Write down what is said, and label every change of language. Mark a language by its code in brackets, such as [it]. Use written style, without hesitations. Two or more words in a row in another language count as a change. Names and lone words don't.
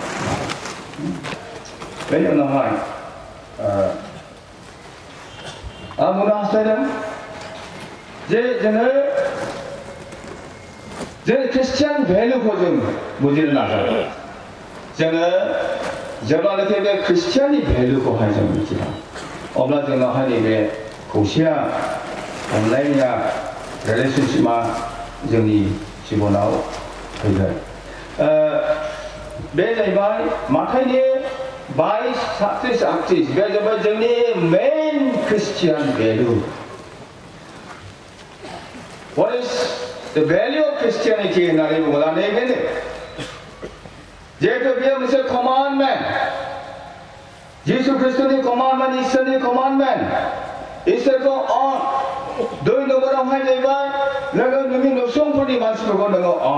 [brx] बेनि उनावहाय आं बुंनो हास्थायदों जे जोङो ख्रिस्टियान भेलुखौ जों बुजिनो नाजादों जोङो जेब्लानाखि बे ख्रिस्टियाननि भेलुखौहाय जों मिथिया अब्ला जोंनावहाय नैबे खौसेया अनलायनाया रिलेशनशिपआ जोंनि जिबनाव फैगोन बे जाहैबाय माथाइनि 22-38 बे जाबाय जोंनि [en] main Christian value What is the value of Christianity [brx] होननानै बुङोब्ला नैबेनो जिहेतु बेयो मोनसे कमान्डमेन्ट जिसु ख्रिस्टनि कमान्डमेन्ट इसोरनि कमान्डमेन्ट इसोरखौ दुइ नम्बरावहाय जाहैबाय नोङो नोंनि नसुंफोरनि मानसिफोरखौ नोङो